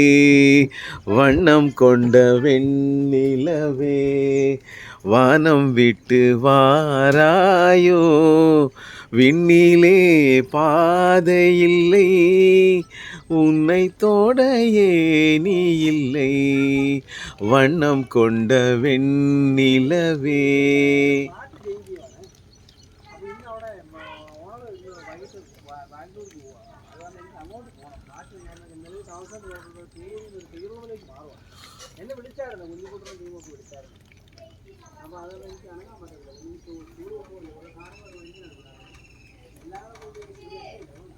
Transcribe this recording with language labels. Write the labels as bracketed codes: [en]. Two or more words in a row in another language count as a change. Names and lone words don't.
[ta] வண்ணம் கொண்ட வெண்ணிலவே வானம் விட்டு வாராயோ. விண்ணிலே பாதை இல்லை, உன்னை தொட ஏணி இல்லை. வண்ணம் கொண்ட வெண்ணிலவே. [ml] എന്നെ വിളിച്ചായിരുന്നു കുഞ്ഞിക്കുട്ടൻ ടീമൊക്കെ വിളിച്ചായിരുന്നു. അപ്പോൾ അതെല്ലാം എനിക്ക് അനങ്ങാൻ പറ്റില്ല.